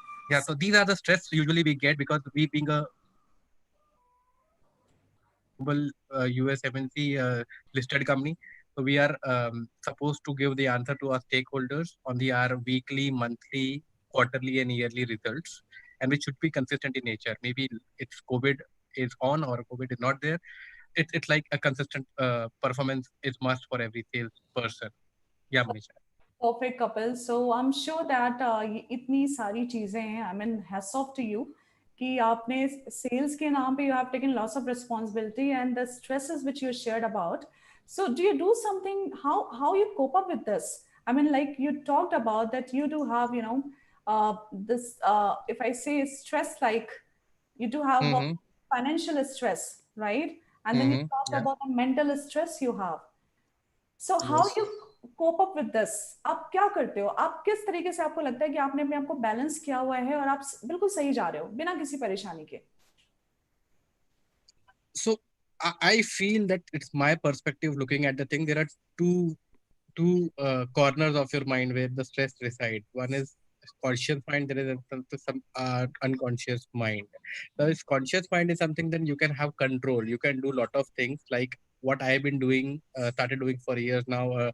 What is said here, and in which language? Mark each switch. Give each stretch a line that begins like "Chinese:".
English: yeah, so these are the stress usually we get because we being a global US MNC listed company, so we are supposed to give the answer to our stakeholders on the our weekly, monthly, quarterly, and yearly results, and which should be consistent in nature. Maybe it's COVID is on or COVID is not there. It's like a consistent performance is must for every sales person. Yeah, Manisha. Perfect couple. So I'm sure that
Hindi: इतनी सारी चीजें हैं.
English: I mean, hats off to you
Hindi: कि आपने
English: sales
Hindi: के नाम पे
English: you have taken lots of responsibility and the stresses which you shared about. So do you do something? How you cope up with this? I mean, like you talked about that you do have this if I say stress, like you do have Mm-hmm. financial stress, right? And then you Mm-hmm. talked Yeah. about the mental stress you have. So how Yes. You cope up with this?
Hindi: आप क्या करते हो? आप किस तरीके से आपको लगता है कि आपने अपने आप को बैलेंस किया हुआ है और आप बिल्कुल सही जा रहे हो बिना किसी परेशानी के?
English: So I feel that it's my perspective looking at the thing. There are two corners of your mind where the stress resides. One is conscious mind. There is some unconscious mind. So if conscious mind is something, then you can have control. You can do a lot of things like what I have been doing, started doing for years now.